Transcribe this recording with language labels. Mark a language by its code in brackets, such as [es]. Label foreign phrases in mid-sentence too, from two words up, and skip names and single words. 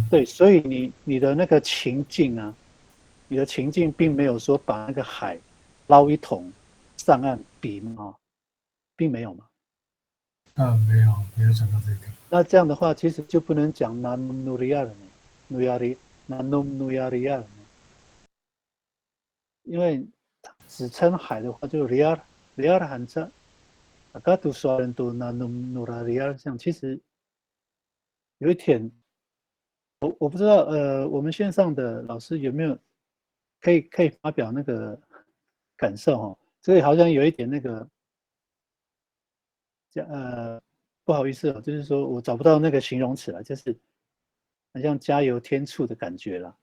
[zh] 对，所以你的那个情境啊，你的情境并没有说把那个海捞一桶上岸比嘛，并没有嘛。没有想到这个。那这样的话，其实就不能讲 [ami] nanum nuria [zh] 了呢 ， [ami] nuyari nanum nuyaria [zh] 了呢，因为只称海的话就 real 含着 [ami] agatu suaren tu nanum nuria [zh] 这样，其实有一点，我不知道我们线上的老师有没有可以发表那个感受哈？这个好像有一点那个不好意思哦，就是说我找不到那个形容词了，就是很像加油添醋的感觉啦。